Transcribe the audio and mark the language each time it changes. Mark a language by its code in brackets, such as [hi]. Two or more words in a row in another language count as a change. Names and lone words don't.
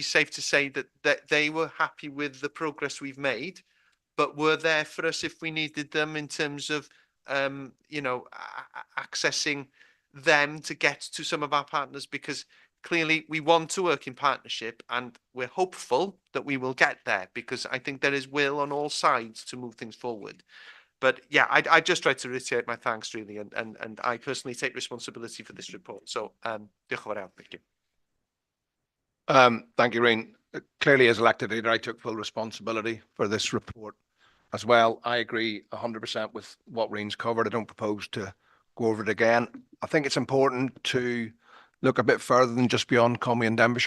[en] safe to say that they were happy with the progress we've made, but were there for us if we needed them in terms of you know, accessing them to get to some of our partners, because clearly we want to work in partnership, and we're hopeful that we will get there, because I think there is will on all sides to move things forward. But yeah, I just try to reiterate my thanks really, and I personally take responsibility for this report. [cy] So diolch yn fawr iawn. [en] Thank you. Thank you, Rain. clearly as elected leader, I took full responsibility for this report as well. I agree 100% with what Reen's covered. I don't propose to go over it again. I think it's important to look a bit further than just beyond Comey and Denbighshire.